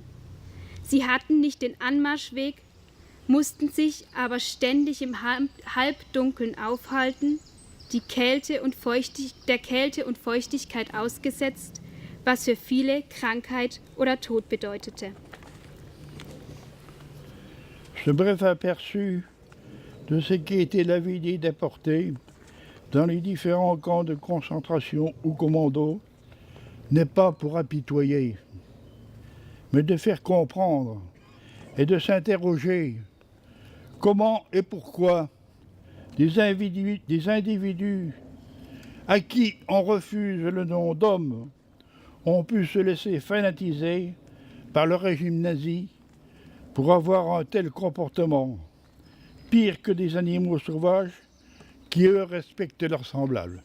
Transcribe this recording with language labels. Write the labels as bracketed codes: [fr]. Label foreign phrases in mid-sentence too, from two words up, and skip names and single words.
[de] Sie hatten nicht den Anmarschweg, mussten sich aber ständig im Halbdunkeln aufhalten, der Kälte und Feuchtigkeit ausgesetzt, was für viele Krankheit oder Tod bedeutete. [fr] Ce bref aperçu de ce qu'était la vie des déportés dans les différents camps de concentration ou commandos n'est pas pour apitoyer, mais de faire comprendre et de s'interroger comment et pourquoi des individus à qui on refuse le nom d'homme ont pu se laisser fanatiser par le régime nazi pour avoir un tel comportement, pire que des animaux sauvages qui, eux, respectent leurs semblables.